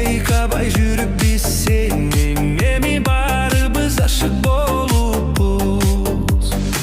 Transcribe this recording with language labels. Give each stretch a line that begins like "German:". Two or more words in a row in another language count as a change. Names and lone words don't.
Kyrgyz: байкабай жүріп біз сенен эми баарыбыз ашык болуппуз.